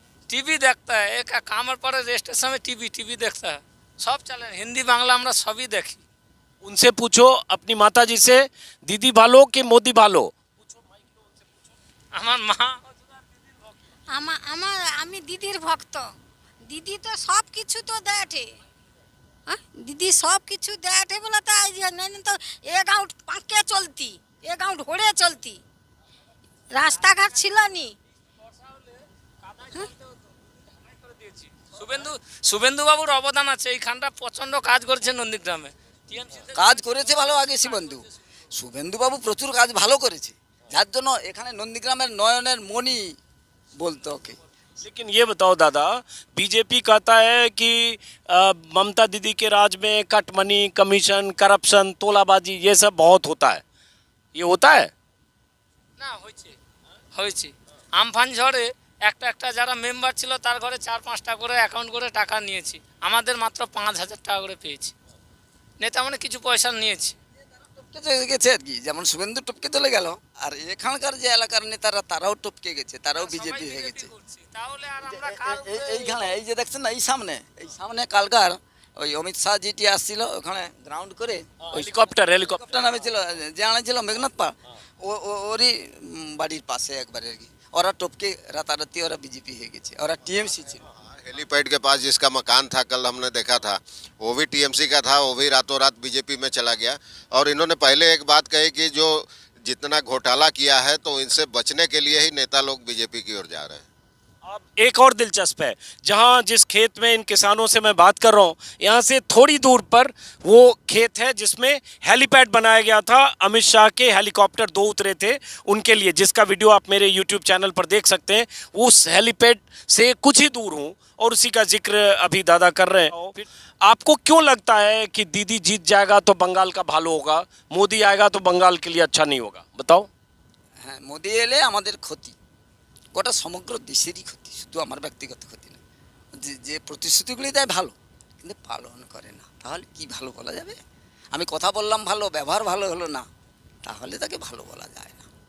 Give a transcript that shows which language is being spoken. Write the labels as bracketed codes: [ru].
[bn] TV দেখতে হয়, এক কামের পরে রেজিস্ট্রেশন [hi] में [bn] টিভি দেখতে হয়, সব চলে, হিন্দি বাংলা আমরা সবই দেখি। [hi] उनसे पूछो अपनी माता जी से, [bn] दीदी भालो कि मोदी भालो। আমার মা আমি দিদির ভক্ত। দিদি তো সব কিছু তো দেয়, হ্যাঁ দিদি সব কিছু দেয় বলে তো [hi] नहीं तो [bn] এ গাঁও পাঁকে চলতি, এ গাঁও ঢোড়ে চলতি, রাস্তাঘাট ছিল নি। শুভেন্দু বাবুর অবদান আছে, এইখানটা প্রচন্ড কাজ করেছে নন্দীগ্রামে। কাজ করেছে ভালো আগে শুভেন্দু, শুভেন্দুবাবু প্রচুর কাজ ভালো করেছে, যার জন্য এখানে নন্দীগ্রামের নয়নের মণি বলতো ওকে। [hi] लेकिन ये बताओ दादा, बीजेपी कहता है कि ममता दीदी के राज में कट मनी, कमीशन, करप्शन, तोलाबाजी ये सब बहुत होता है, ये होता है? [bn] না হয়েছে আমফান ঝড়ে একটা যারা মেম্বার ছিল তার ঘরে 4-5টা করে অ্যাকাউন্ট করে টাকা নিয়েছি, আমাদের মাত্র 5,000 টাকা করে পেয়েছি। নেতা মানে কিছু পয়সা নিয়েছি, টপকে চলে গেছে আর কি, যেমন শুভেন্দু টপকে চলে গেল, আর এখানকার যে এলাকার নেতারা তারাও টপকে গেছে, তারাও বিজেপি হয়ে গেছে। তাহলে আর আমরা কাল এইখানে এই যে দেখছেন না, এই সামনে কালকার ওই অমিত শাহ জিটি আসছিল, ওখানে গ্রাউন্ড করে [hi] हेलीकॉप्टर [bn] হেলিকপ্টার নামেছিল, যে আনেছিল মেঘনাথ পা, ওরই বাড়ির পাশে একবারে আর কি। ওরা টপকে রাতারাতি ওরা বিজেপি হয়ে গেছে, ওরা টিএমসি ছিল। [hi] हेलीपैड के पास जिसका मकान था कल हमने देखा था, वो भी टीएमसी का था, वो भी रातों रात बीजेपी में चला गया। और इन्होंने पहले एक बात कही कि जो जितना घोटाला किया है तो इनसे बचने के लिए ही नेता लोग बीजेपी की ओर जा रहे हैं। अब एक और दिलचस्प है, जहां जिस खेत में इन किसानों से मैं बात कर रहा हूं, यहां से थोड़ी दूर पर वो खेत है जिसमें हेलीपैड बनाया गया था। अमित शाह के हेलीकॉप्टर 2 उतरे थे उनके लिए, जिसका वीडियो आप मेरे यूट्यूब चैनल पर देख सकते हैं। उस हेलीपैड से कुछ ही दूर हूं और उसी का जिक्र अभी दादा कर रहे हैं। आपको क्यों लगता है कि दीदी जीत जाएगा तो बंगाल का भालो होगा, मोदी आएगा तो बंगाल के लिए अच्छा नहीं होगा? बताओ। [bn] হ্যাঁ, মোদি এলে আমাদের ক্ষতি, গোটা সমগ্র দেশেরই ক্ষতি, শুধু আমার ব্যক্তিগত ক্ষতি না। যে প্রতিশ্রুতিগুলি দেয় ভালো, কিন্তু পালন করে না, তাহলে কি ভালো বলা যাবে? আমি কথা বললাম ভালো, ব্যবহার ভালো হলো না, তাহলে তাকে ভালো বলা যায় না।